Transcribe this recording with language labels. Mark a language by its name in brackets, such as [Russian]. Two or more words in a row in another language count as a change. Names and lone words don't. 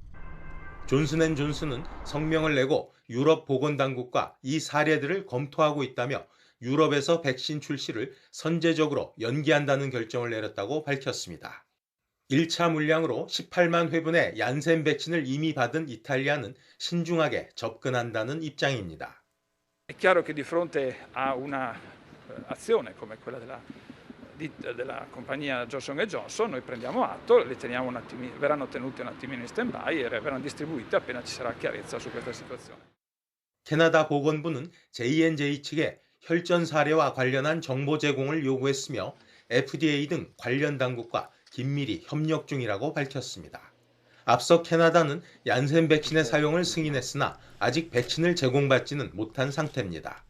[Korean] 존슨앤존슨은 성명을 내고 유럽 보건당국과 이 사례들을 검토하고 있다며 유럽에서 백신 출시를 선제적으로 연기한다는 결정을 내렸다고 밝혔습니다. 1차 물량으로 18만 회분의 얀센 백신을 이미 받은 이탈리아는 신중하게 접근한다는 입장입니다. [Italian] È chiaro che di fronte a una azione come quella della compagnia Johnson & Johnson noi prendiamo atto, le teniamo un attimino, verranno tenute un attimino in stand-by e verranno distribuite appena ci sarà chiarezza su questa situazione. [Korean] 캐나다 보건부는 J&J 측에 혈전 사례와 관련한 정보 제공을 요구했으며 FDA 등 관련 당국과 긴밀히 협력 중이라고 밝혔습니다. 앞서 캐나다는 얀센 백신의 사용을 승인했으나 아직 백신을 제공받지는 못한 상태입니다.